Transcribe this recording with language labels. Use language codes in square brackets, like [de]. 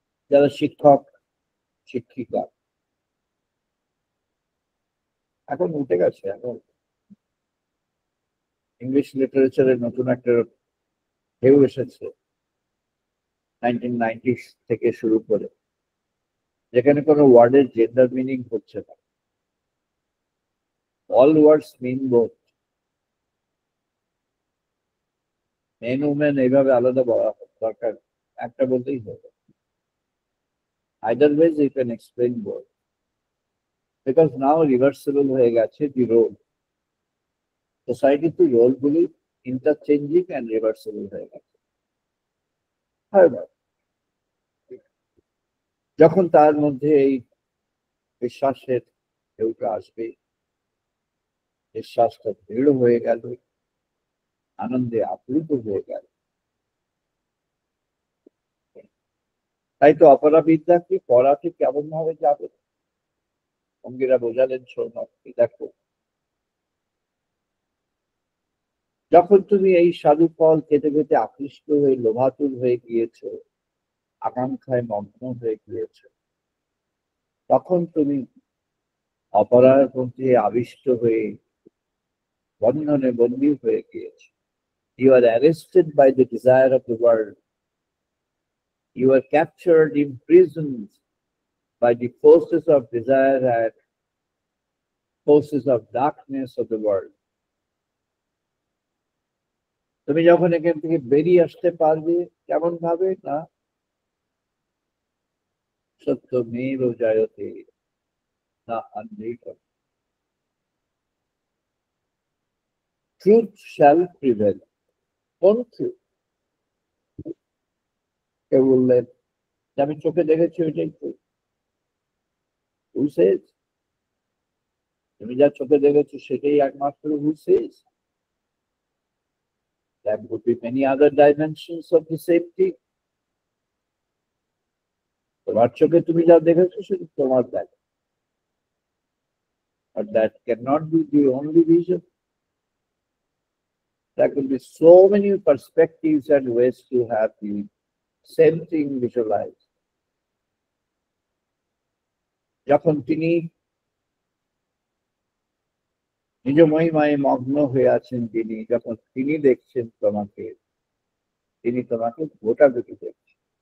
[bn] যারা শিক্ষক শিক্ষিকা এখন উঠে গেছে, এখন ইংলিশ লিটারেচারের নতুন একটা ঢেউ এসেছে 1990 থেকে শুরু করে, যেখানে কোনো ওয়ার্ডের জেন্ডার মিনিং হচ্ছে না। [en] All words mean both. [bn] মেন উমেন এইভাবে আলাদা বলা দরকার, একটা বলতেই হবে। [en] Either ways you can explain both. Because now reversible [bn] হয়ে গেছে [en] the role. Society to role গুলি interchanging and reversible [bn] হয়ে গেছে। However, যখন তার মধ্যে এই বিশ্বাসের ঢেউটা আসবে, বিশ্বাসটা দৃঢ় হয়ে গেল, আনন্দে আপ্লুত হয়ে গেল, তাই তো অপরাবিদ্যা কি পড়াতে কেমন ভাবে যাবে? অঙ্গীরা বোঝালেন, শোনো দেখো, যখন তুমি এই সাধু ফল খেতে খেতে আকৃষ্ট হয়ে লোভাতুর হয়ে গিয়েছো, আকাঙ্ক্ষায় মগ্ন হয়ে গিয়েছো, তখন তুমি অপরার মধ্যে আবিষ্ট হয়ে বন্ধনে বন্দী হয়ে গিয়েছো। [en] You are arrested by the desire of the world. You are captured, imprisoned by the forces of desire and forces of darkness of the world. [bn] তুমি যখন এখান থেকে বেরিয়ে আসতে পারবে কেমন ভাবে? না [sa] সত্যমেব জয়তে, [bn] না অন্যেকম। [en] Truth shall prevail. [bn] কোন [en] truth? [bn] কেউ বললেন যে আমি চোখে দেখেছি ওইটাই truth. [en] Who says? [bn] তুমি যা চোখে দেখেছো সেটাই একমাত্র [en] who says? There could be many other dimensions of the same thing. [bn] তোমার চোখে তুমি যা দেখেছো সেটা তোমার দেখা, [en] but that cannot be the only vision. There could be so many perspectives and ways to have the same thing visualized. [bn] যখন তিনি নিজ মহিমায় মগ্ন হয়ে আছেন, তিনি যখন তিনি দেখছেন তোমাকে, তিনি তোমাকে গোটা দুটি দেখছেন।